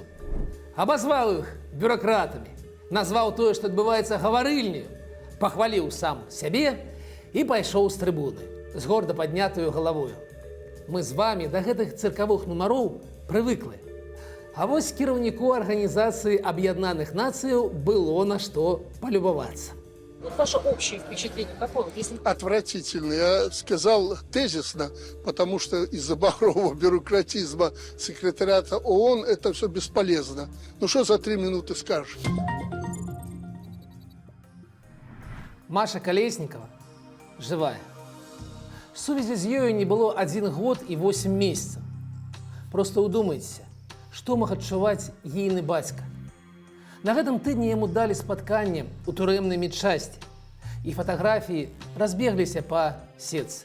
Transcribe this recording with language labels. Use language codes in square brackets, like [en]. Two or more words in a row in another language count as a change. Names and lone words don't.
[be] Абазваў іх бюракратамі, назваў тое, што адбываецца гаварыльняю, пахваліў сам сябе і пайшоў з трыбуны, з горда паднятаю галавою. Мы з вамі да гэтых цыркавых нумароў прывыклі. А вось кіраўніку Арганізацыі Аб'яднаных Нацыяў было на што полюбоваться. [ru] Вот ваше общее впечатление какое? Если... Отвратительно. Я сказал тезисно, потому что из-за багрового бюрократизма секретариата ООН это все бесполезно. Ну что за 3 минуты скажешь? Маша Колесникова живая. [be] Сувязі з ёю не было 1 год і 8 месяцаў. Просто ўдумайцеся, што мог адчуваць ейны бацька. На гэтым тыдні яму далі спатканне ў турэмнай медчасці, і фатаграфіі разбегліся па сетцы.